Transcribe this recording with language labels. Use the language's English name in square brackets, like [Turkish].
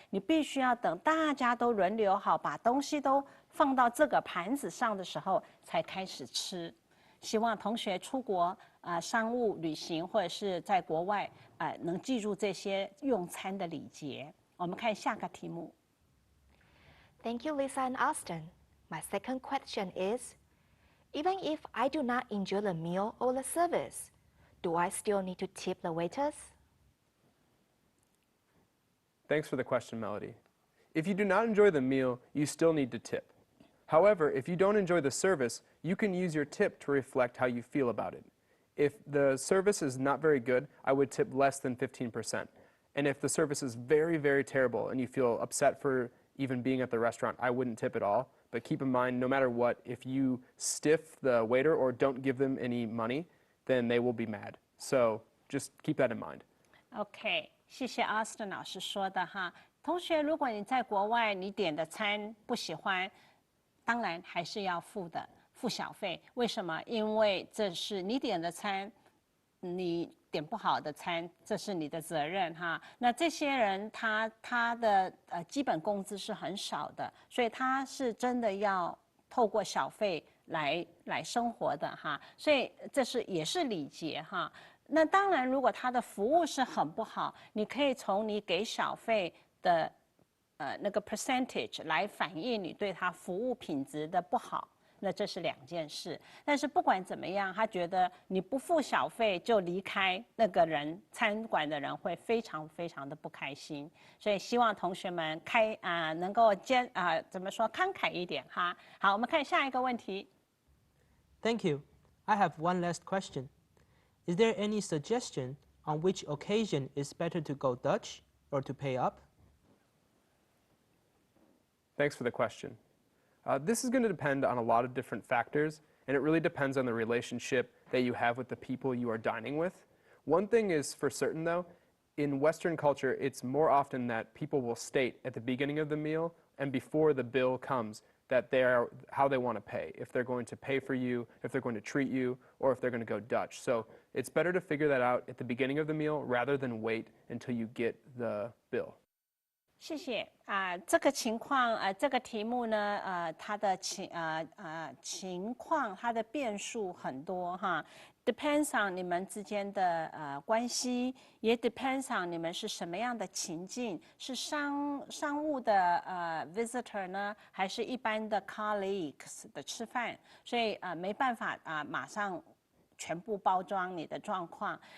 [Chinese] 你必须要等大家都轮流好，把东西都放到这个盘子上的时候才开始吃。希望同学出国商务旅行或者是在国外能记住这些用餐的礼节。我们看下个题目。 [English] Thank you, Lisa and Austin. My second question is, even if I do not enjoy the meal or the service, do I still need to tip the waiters? Thanks for the question, Melody. If you do not enjoy the meal, you still need to tip. However, if you don't enjoy the service, you can use your tip to reflect how you feel about it. If the service is not very good, I would tip less than 15%. And if the service is very, very terrible and you feel upset for even being at the restaurant, I wouldn't tip at all. But keep in mind, no matter what, if you stiff the waiter or don't give them any money, then they will be mad. So just keep that in mind. [Chinese] OK， 谢谢 Austin 老师说的哈。同学，如果你在国外你点的餐不喜欢，当然还是要付的，付小费。为什么？因为这是你点的餐，你点不好的餐，这是你的责任哈。那这些人他的基本工资是很少的，所以他是真的要透过小费来生活的哈。所以这是也是礼节哈。那当然，如果他的服务是很不好，你可以从你给小费的那个 percentage 来反映你对他服务品质的不好，那这是两件事。但是不管怎么样，他觉得你不付小费就离开，那个人餐馆的人会非常非常的不开心。所以希望同学们能够怎么说慷慨一点哈。好，我们看下一个问题。 [English] Thank you. I have one last question. Is there any suggestion on which occasion it's better to go Dutch or to pay up? Thanks for the question. This is going to depend on a lot of different factors, and it really depends on the relationship that you have with the people you are dining with. One thing is for certain, though, in Western culture, it's more often that people will state at the beginning of the meal and before the bill comes that how they want to pay, if they're going to pay for you, if they're going to treat you, or if they're going to go Dutch. So it's better to figure that out at the beginning of the meal rather than wait until you get the bill. [Chinese] 谢谢这个情况这个题目呢它的情况它的变数很多哈 ， [English] depends on [Chinese] 你们之间的关系，也 depends on 你们是什么样的情境，是商务的visitor 呢，还是一般的 colleagues 的吃饭，所以没办法马上全部包装你的状况。